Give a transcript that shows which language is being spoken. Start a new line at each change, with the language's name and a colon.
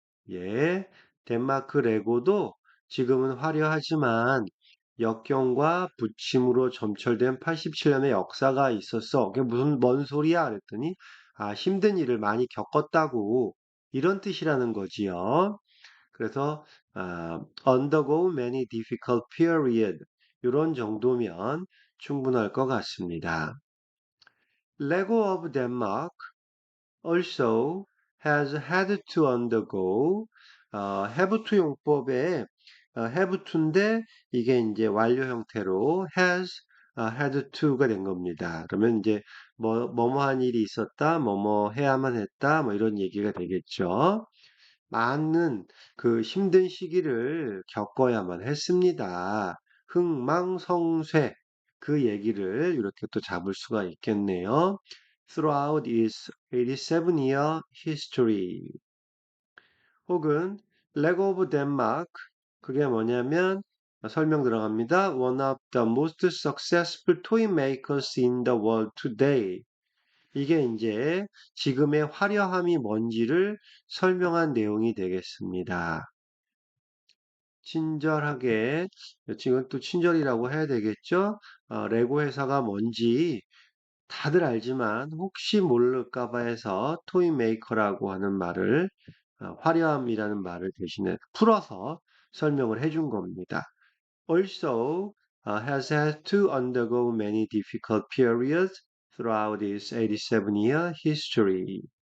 Korean: 예, 덴마크 레고도 지금은 화려하지만 역경과 부침으로 점철된 87년의 역사가 있었어. 그게 무슨 뭔 소리야? 그랬더니 힘든 일을 많이 겪었다고 이런 뜻이라는 거지요. 그래서
English: undergo many difficult period
Korean: 이런 정도면 충분할 것 같습니다.
English: Lego of Denmark also has had to undergo have to
Korean: 용법에
English: have to인데
Korean: 이게 이제 완료 형태로
English: has had to가 된 겁니다.
Korean: 그러면 이제 뭐뭐한 일이 있었다, 뭐뭐 해야만 했다, 뭐 이런 얘기가 되겠죠. 많은 그 힘든 시기를 겪어야만 했습니다. 흥망성쇠 그 얘기를 이렇게 또 잡을 수가 있겠네요.
English: Throughout its 87-year history
Korean: 혹은
English: Leg of Denmark
Korean: 그게 뭐냐면 설명 들어갑니다.
English: One of the most successful toy makers in the world today.
Korean: 이게 이제 지금의 화려함이 뭔지를 설명한 내용이 되겠습니다. 친절하게, 지금 또 친절이라고 해야 되겠죠? 레고 회사가 뭔지 다들 알지만 혹시 모를까 봐 해서 토이 메이커라고 하는 말을 화려함이라는 말을 대신에 풀어서 설명을 해준 겁니다.
English: Also has had to undergo many difficult periods throughout its 87-year history.